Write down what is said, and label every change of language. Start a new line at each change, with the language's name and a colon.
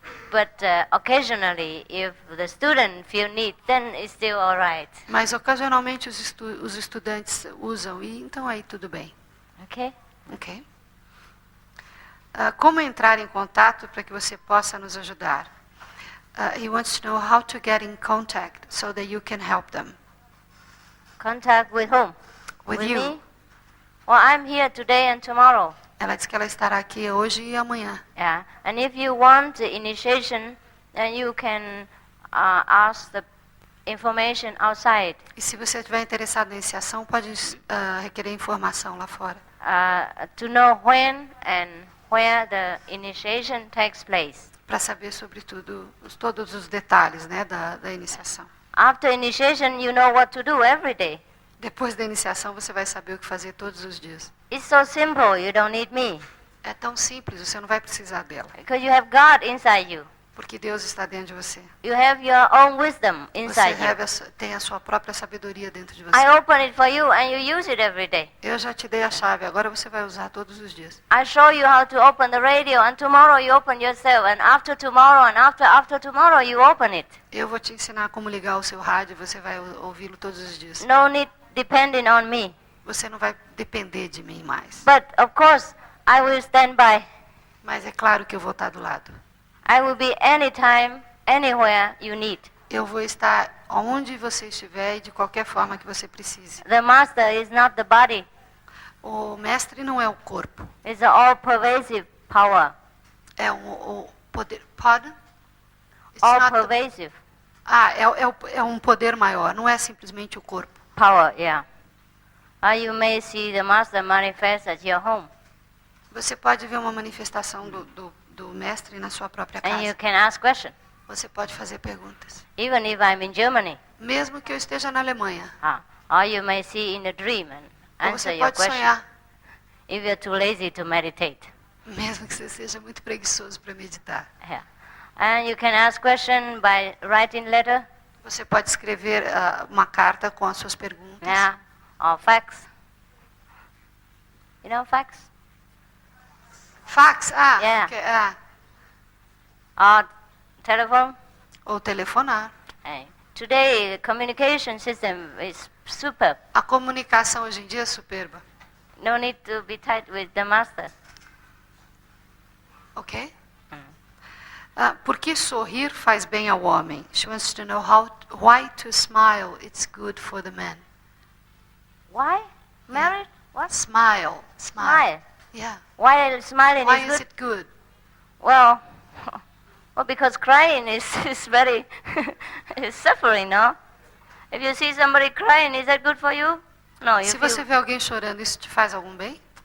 English: But occasionally, if the student feel need, then it's still all right.
Portuguese: Mas ocasionalmente os estudantes usam e então aí tudo bem,
English: Okay? ok?
Portuguese: Como entrar em contato para que você possa nos ajudar?
English: He wants to know how to get in contact so that you can help them. Contact with whom? With you. me? Well, I'm here today and tomorrow.
Portuguese: Ela diz que ela estará aqui hoje e amanhã.
English: Yeah. And if you want the initiation, then you can ask the information outside.
Portuguese: E se você estiver interessado na iniciação, pode requerer informação lá fora.
English: To know when and where the initiation takes place.
Portuguese: Para saber sobre todos os detalhes, né, da iniciação.
English: After initiation, you know what to do every day.
Portuguese: Depois da iniciação, você vai saber o que fazer todos os dias.
English: It's so simple, you don't need me.
Portuguese: É tão simples, você não vai precisar dela.
English: Because you have God inside you.
Portuguese: Porque Deus está dentro de você.
English: You have your own wisdom
Portuguese: Você
English: inside you.
Portuguese: tem a sua própria sabedoria dentro de você.
English: I open it for you and you use it every day.
Portuguese: Eu já te dei a chave, agora você vai usar todos os dias.
English: I show you how to open the radio and tomorrow you open yourself and after tomorrow and after tomorrow you open it.
Portuguese: Eu vou te ensinar como ligar o seu rádio e você vai ouvi-lo todos os dias.
English: No need depending on me.
Portuguese: Você não vai depender de mim mais.
English: But of course, I will stand by.
Portuguese: Mas é claro que eu vou estar do lado.
English: I will be anytime, anywhere you need.
Portuguese: Eu vou estar onde você estiver e de qualquer forma que você precise.
English: The master is not the body.
Portuguese: O mestre não é o corpo.
English: It's the all-pervasive power.
Portuguese: É o poder.
English: Pardon? It's not the- All-pervasive
Portuguese: é um poder maior, não é simplesmente o corpo.
English: power, yeah. You may see the master manifest at your home.
Portuguese: Você pode ver uma manifestação do mestre na sua própria
English: And you
Portuguese: casa.
English: can ask questions.
Portuguese: Você pode fazer perguntas.
English: Even if I'm in Germany.
Portuguese: Mesmo que eu esteja na Alemanha.
English: Or you may see in a dream and
Portuguese: Ou
English: answer
Portuguese: você
English: your
Portuguese: pode
English: question.
Portuguese: sonhar.
English: If you're too lazy to meditate.
Portuguese: Mesmo que você seja muito preguiçoso para meditar.
English: Yeah. And you can ask question by writing letter.
Portuguese: Você pode escrever uma carta com as suas perguntas.
English: Yeah. Or fax. You know fax? Fax, Yeah. Or telephone.
Portuguese: Ou telefonar.
English: Hey. Today, the communication system is superb.
Portuguese: A comunicação hoje em dia é superba,
English: No need to be tight with the master. ok?
Portuguese: Por que sorrir faz bem ao homem?
English: She wants to know why to smile it's good for the man. Why? Married? What? Smile. Smile. Yeah. Why smiling Why is is good? it good? Well, because crying is very is suffering, no? If you see somebody crying, is that good for you? No,
Portuguese: Se você vê alguém chorando, isso te faz algum bem?